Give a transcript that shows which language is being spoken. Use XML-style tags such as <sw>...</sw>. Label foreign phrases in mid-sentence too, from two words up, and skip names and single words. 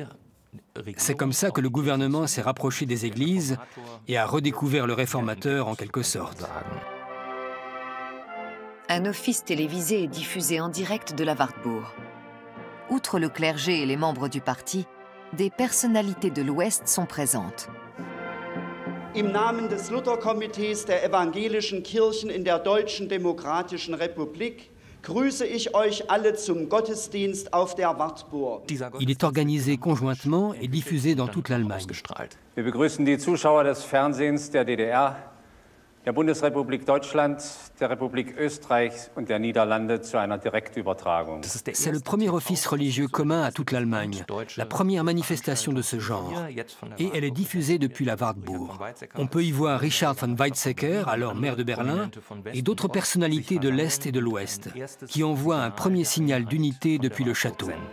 <fr>C'est comme ça que le gouvernement s'est rapproché des églises et a redécouvert le réformateur en quelque sorte. Un office télévisé est diffusé en direct de la Wartburg. Outre le clergé et les membres du parti, des personnalités de l'Ouest sont présentes.</fr> <de>Im Namen des Lutherkomitees der evangelischen Kirchen in der Deutschen Demokratischen Republik grüße ich euch alle zum Gottesdienst auf der Wartburg.</de> <fr>Il est organisé conjointement et diffusé dans toute l'Allemagne.</fr> <de>Wir begrüßen die Zuschauer des Fernsehens der DDR, der Bundesrepublik Deutschland, der Republik Österreich und der Niederlande zu einer Direktübertragung.</de> <fr>C'est le premier office religieux commun à toute l'Allemagne, la première manifestation de ce genre. Et elle est diffusée depuis la Wartburg. On peut y voir Richard von Weizsäcker, alors maire de Berlin, et d'autres personnalités de l'Est et de l'Ouest, qui envoient un premier signal d'unité depuis le château.</fr>